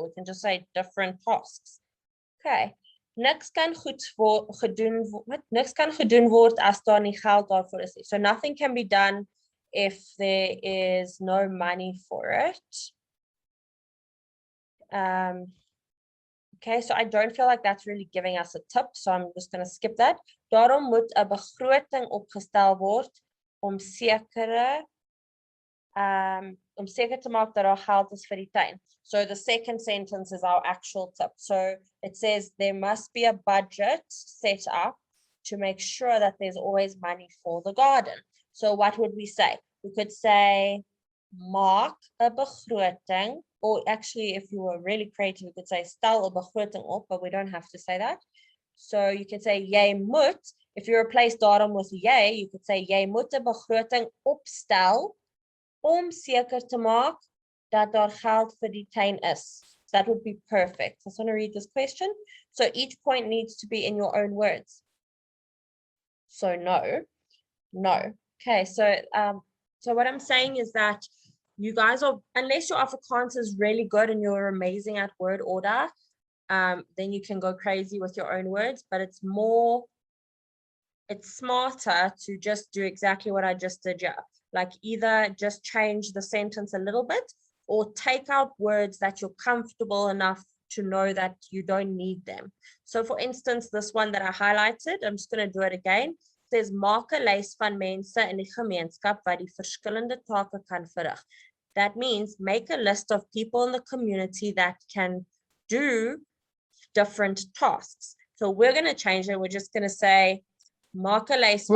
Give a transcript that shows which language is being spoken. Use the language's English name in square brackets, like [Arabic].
[English] We can just say different tasks. [Afrikaans] Okay, niks kan gedoen word as daar nie geld daarvoor is. [English] So nothing can be done if there is no money for it. Okay, so I don't feel like that's really giving us a tip, so I'm just going to skip that. [Afrikaans] Daarom moet 'n begroting opgestel word om seker te maak dat daar geld is vir die tuin. [English] So the second sentence is our actual tip. So it says there must be a budget set up to make sure that there's always money for the garden. So what would we say? We could say [Afrikaans] maak 'n begroting, [English] or actually if you were really creative, you could say [Afrikaans] stel 'n begroting op, [English] but we don't have to say that. So you can say [Afrikaans] jy moet, [English] if you replace daarom with jy, you could say [Afrikaans] jy moet 'n begroting opstel om seker te maak dat daar geld vir die tuin is. [English] That would be perfect. I just want to read this question. So each point needs to be in your own words. So no. Okay, so what I'm saying is that you guys are, unless your Afrikaans is really good and you're amazing at word order, then you can go crazy with your own words, but it's smarter to just do exactly what I just did here. Like either just change the sentence a little bit, or take out words that you're comfortable enough to know that you don't need them. So for instance, this one that I highlighted, I'm just going to do it again. It says [Afrikaans] maak 'n lys van mense in die gemeenskap wat die verskillende take kan verrig. [English] That means make a list of people in the community that can do different tasks. So we're going to change it. We're just going to say [Afrikaans] maak 'n lys van